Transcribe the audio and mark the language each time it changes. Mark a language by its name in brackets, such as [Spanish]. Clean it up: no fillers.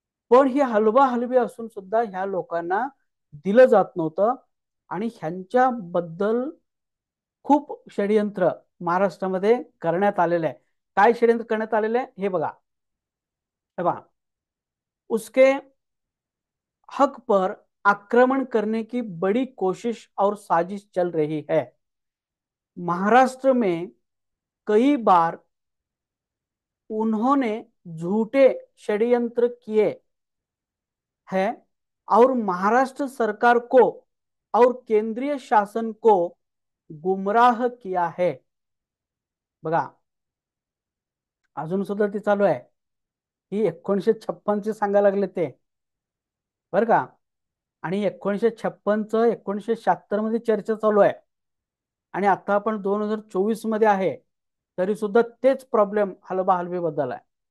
[Marathi] पण ही हलवा हलवी असून सुद्धा ह्या लोकांना दिलं जात नव्हतं, आणि ह्यांच्याबद्दल खूप षडयंत्र महाराष्ट्रामध्ये करण्यात आलेले आहे. काय षडयंत्र करण्यात आलेले आहे हे बघा. हे बघा, उसके [Hindi] हक पर आक्रमण करने की बड़ी कोशिश और साजिश चल रही है। महाराष्ट्र में कई बार उन्होंने झूठे षड्यंत्र किए हैं और महाराष्ट्र सरकार को और केंद्रीय शासन को गुमराह किया है। [Marathi] बघा, अजून सुद्धा ती चालू आहे। ही 1956 ची सांगायला लागले ते, बरं का? आणि 1956चं 1976 मध्ये चर्चा चालू आहे आणि आता आपण 2024 मध्ये आहे, तरी सुद्धा तेच प्रॉब्लेम हलबा हलवी बद्दल आहे।